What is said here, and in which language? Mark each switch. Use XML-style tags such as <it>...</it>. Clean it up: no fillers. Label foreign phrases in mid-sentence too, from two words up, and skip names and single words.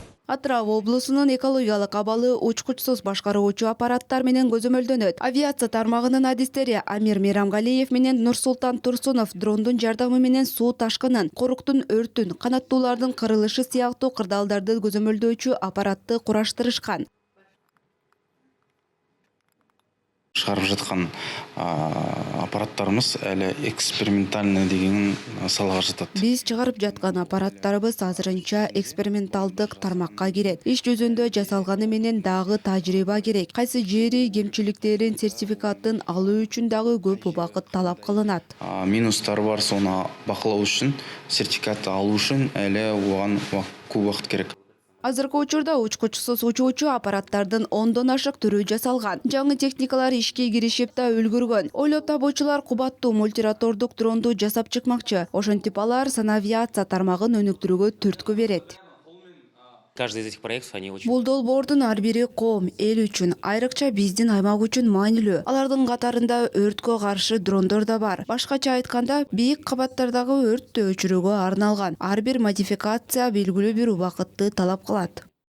<ky>Атырау облусунун экологиялык абалы учкучсуз башкаруучу аппараттар менен көзөмөлдөнөт. Авиация тармагынын адистери Амир Мейрамгалиев менен Нурсултан Турсунов дрондун жардамы менен суу ташкынын, коруктун өртүн, канаттуулардын кырылышы сыяктуу кырдаалдарды көзөмөлдөөчү аппаратты кураштырышкан.</ky> <kk>Шығарып жатқан аппараттарымыз әлі экспериментальный деген салаға жатады.</kk> <ky>Биз чыгарып жаткан аппараттарыбыз азырынча эксперименталдык тармакка кирет. Иш жүзүндө жасалганы менен дагы тажрыйба керек. Кайсы жери кемчиликтерин сертификатын алуу үчүн дагы көп убакыт талап кылынат.</ky> <kk>Минустары бар, соны бакылоо үчүн, сертификат алуу үчүн әлі оған көп убакыт керек.</kk> <ky>Азыркы учурда учкучсуз учуучу аппараттардын 10дон ашык түрү жасалган. Жаңы техникалар ишке киришип да үлгүргөн. Ойлоп табуучулар кубаттуу мультиротордук дронду жасап чыкмакчы. Ошентип алар санавиация тармагын өнүктүрүүгө түрткү берет.</ky> <ru>Каждый из этих проектов, они очень...</ru> <ky>Бул долбоордун ар бири коом, эл үчүн, айрыкча биздин аймак үчүн маанилүү. Алардын катарында өрткө каршы дрондор да бар. Башкача айтканда, бийик кабаттардагы өрттү өчүрүүгө арналган. Ар бир модификация белгилүү бир убакытты талап кылат.</ky>